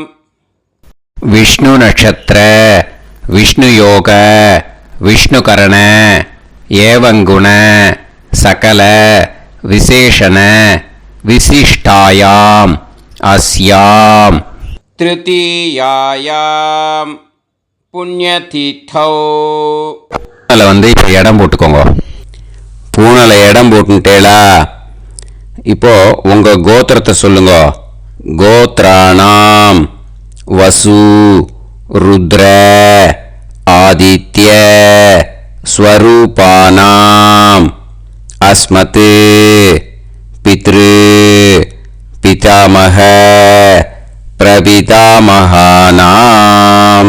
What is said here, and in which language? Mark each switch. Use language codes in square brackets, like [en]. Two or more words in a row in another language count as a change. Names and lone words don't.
[sa] विष्णु नक्षत्र विष्णु योग विष्णुकरण एवं गुण सकल विशेषण विशिष्टायाम् अस्याम् तृतीयायाम् पुण्यतिथौ. [ta] அதில் வந்து இப்போ இடம் போட்டுக்கோங்க. பூனலை இடம் போட்டுட்டேளா? இப்போ உங்க கோத்திரத்தை சொல்லுங்க. [sa] गोत्राणां वसु रुद्र आदित्य स्वरूपाणां अस्मत् पितृ पितामह प्रपितामहानाम्.